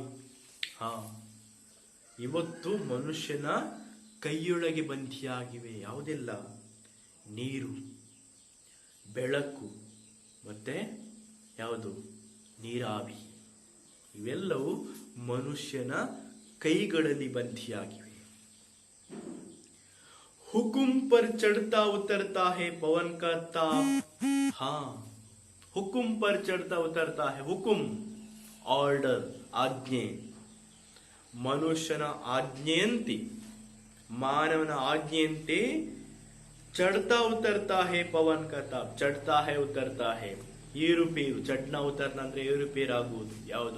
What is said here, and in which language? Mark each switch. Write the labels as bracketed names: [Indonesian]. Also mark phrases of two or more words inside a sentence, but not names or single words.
[Kannada] ಹಾ, ಇವತ್ತು ಮನುಷ್ಯನ ಕೈಯೊಳಗೆ ಬಂಧಿಯಾಗಿವೆ. ಯಾವುದೆಲ್ಲ? ನೀರು, ಬೆಳಕು, ಮತ್ತೆ ಯಾವುದು? ನೀರಾವಿ. ಇವೆಲ್ಲವೂ ಮನುಷ್ಯನ ಕೈಗಳಲ್ಲಿ ಬಂಧಿಯಾಗಿವೆ. [Hindi] हुकुम पर चढ़ता उतरता है पवन का ताप. हाँ, हुकुम पर चढ़ता उतरता है. हुकुम, [Kannada] ಆರ್ಡರ್, ಆಜ್ಞೆ. ಮನುಷ್ಯನ ಆಜ್ಞೆಯಂತೆ, ಮಾನವನ ಆಜ್ಞೆಯಂತೆ [Hindi] चढ़ता उतरता है पवन का ताप. चढ़ता है उतरता है, [Kannada] ಏರುಪೇರು. [Hindi] चढ़ना उतरना [Kannada] ಅಂದ್ರೆ ಏರುಪೇರು ಆಗುವುದು. ಯಾವುದು?